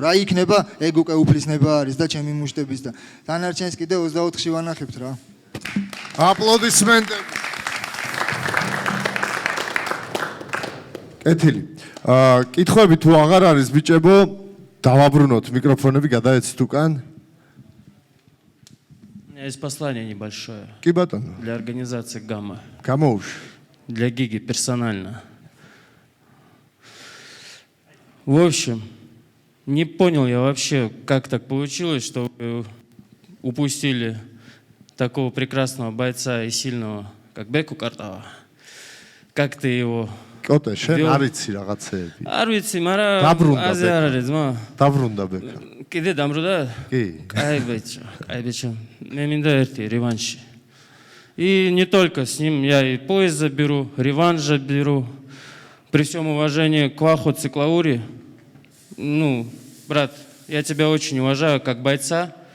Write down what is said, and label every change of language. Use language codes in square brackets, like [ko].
[ka] რა იქნება, ეგ უკვე უფლისნება არის და ჩემი მუშტების და დანარჩენს კიდე 24-ში ვანახებთ რა. აპლოდისმენტები. კეთილი. კითხვები თუ აღარ არის ბიჭებო, დავაბრუნოთ მიკროფონები, გადაეცით უკან. [ru] У меня есть послание небольшое. [ka] კი ბატონო. [ru] Для организации «Гамма». [ka] Გამოუშვი. [ru] Для Гиги персонально. В общем, не понял я вообще, как так получилось, что вы упустили такого прекрасного бойца и сильного, как Беку Картава. Как ты его... [ka] კოტე, შენ არ იცი რაღაცეები. არ ვიცი, მაგრამ დაბრუნდა აზე არ არის, ძმა. დაბრუნდა ბეკა. კიდე დამბრუნდა? კი. Кай бечо. [ru] Мне [ka] მინდა ერთი [ru] реванш. И не только с ним, я и пояс заберу, реванш заберу. При всем уважении к Ваху Циклаури. Ну, брат, я тебя очень уважаю как бойца.